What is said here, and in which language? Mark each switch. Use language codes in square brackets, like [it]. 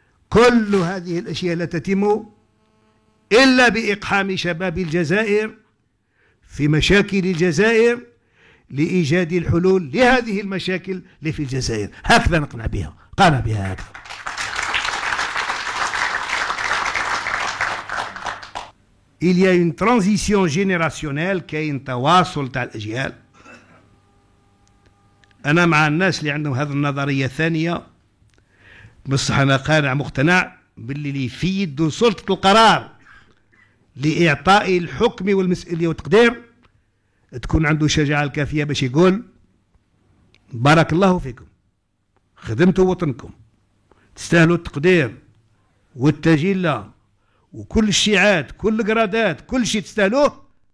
[ar] كل هذه الأشياء لا تتم إلا بإقحام شباب الجزائر في مشاكل الجزائر لإيجاد الحلول لهذه المشاكل اللي في الجزائر. هكذا نقنع بها، قنع بها هكذا. [fr] Il y a une transition générationnelle [ar] كاين تواصل تاع الأجيال. أنا مع الناس اللي عندهم هذه النظرية الثانية، بصح أنا قانع مقتنع باللي يفيد سلطة القرار لإعطاء الحكم والمسؤولية والتقدير تكون عنده الشجاعة الكافية باش يقول بارك الله فيكم، خدمتوا وطنكم، تستاهلوا التقدير والتجلة وكل الشيعات، كل القرادات، كل شيء تستاهلوه.